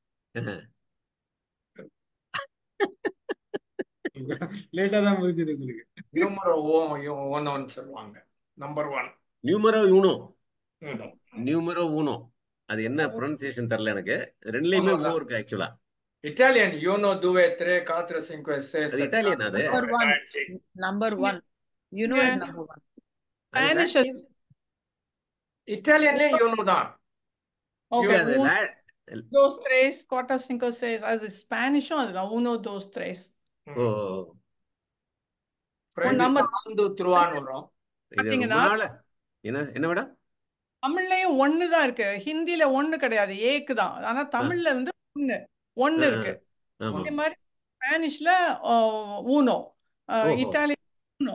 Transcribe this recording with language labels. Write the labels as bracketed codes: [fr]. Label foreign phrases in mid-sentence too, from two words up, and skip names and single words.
[ta] லேட்டா தான் புரிஞ்சுது உங்களுக்கு. நியூமரோ ஒன்னு சொல்லுவாங்க. நம்பர் 1 [es] número uno. número uno. [ta] அது என்ன ப்ரொனன்சியேஷன் தெரியல எனக்கு. ரெண்டுலயுமே ஓ இருக்கு ஆக்சுவலா. [it] இட்டாலியன் யூனோ duve tre quattro cinque sei [ta] அது [it] sette [ta] இட்டாலியன் அது. [en] நம்பர் 1 you know is number 1. Spanish [ta] இட்டாலியன்லயே யூனோ தான். [en] okay, [ta] அது [es] uno, dos, tres, cuatro, cinco, seis. [ta] அது ஸ்பானிஷும் அதுதான் [es] uno, dos, tres. ஓ [ta] நம்ம த்ரூவான்னு வரும். பாத்தீங்கன்னா என்ன மேடம்? தமிழ்லயும் ஒன்னு தான் இருக்கு, ஹிந்தில ஒன்னு கிடையாது, ஏக்கு தான். ஆனா தமிழ்ல வந்து ஒன்னு இருக்கு. அதே மாதிரி ஸ்பானிஷ்ல ஊனோ, இட்டாலியன் ஊனோ.